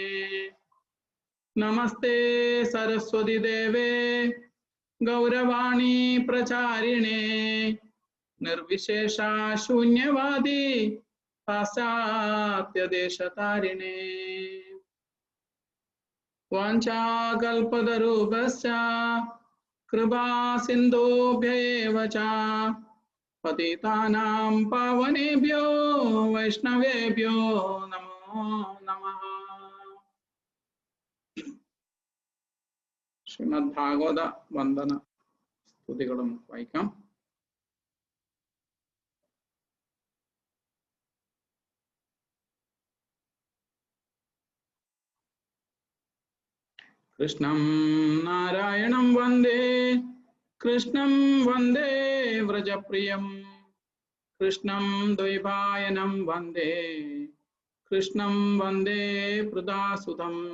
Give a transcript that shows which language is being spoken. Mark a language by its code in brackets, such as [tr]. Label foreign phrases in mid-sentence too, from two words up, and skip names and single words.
[sa] നമസ്തേ സരസ്വതി ദേവേ ഗൗരവാണി പ്രചാരിണേ നിർവിശേഷ ശൂന്യവാദി പാശ്ചാത്യദേശതാരിണേ. വാഞ്ചാകൽപതരൂപശ്ച കൃപാ സിന്ധുഭ്യ ഏവ ച പതിതാനാം പാവനേഭ്യോ വൈഷ്ണവേഭ്യോ നമോ നമഃ. [ml] ശ്രീമദ് ഭാഗവത വന്ദന സ്തുതികളും വായിക്കാം. [sa] കൃഷ്ണം നാരായണം വന്ദേ കൃഷ്ണം വന്ദേ വ്രജപ്രിയം കൃഷ്ണം ദ്വൈപായനം വന്ദേ കൃഷ്ണം വന്ദേ പൃഥാസുതം